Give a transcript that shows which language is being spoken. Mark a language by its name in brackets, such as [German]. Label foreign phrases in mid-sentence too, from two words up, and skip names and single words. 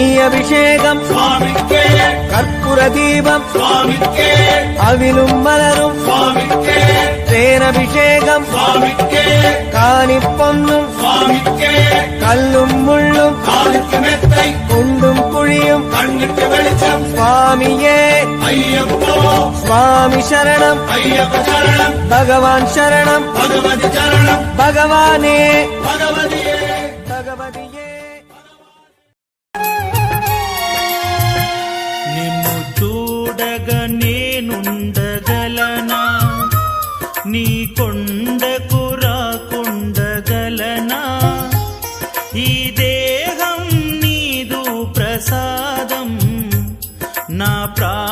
[Tamil] அபிஷேகம் சுவாமிக்கே, கற்பூர தீபம் சுவாமிக்கே, அவிலும் மலரும் சுவாமிக்கே, தேனபிஷேகம் சுவாமிக்கே, காணி பொன்னும் சுவாமிக்கே, கல்லும் முள்ளும் காலுக்கு மெத்தை, குண்டும் குழியும் கண்ணுக்கு வெளிச்சம் சுவாமியே ஐயப்போ, சுவாமி சரணம் ஐயப்ப சரணம், பகவான் சரணம் பகவதி சரணம், பகவானே பகவதியே பகவதியே. [Telugu] నిన్ను చూడగా నేనుండగలనా, నీ కొండకు రాకుండగలనా, ఈ దేహం నీదు ప్రసాదం, నా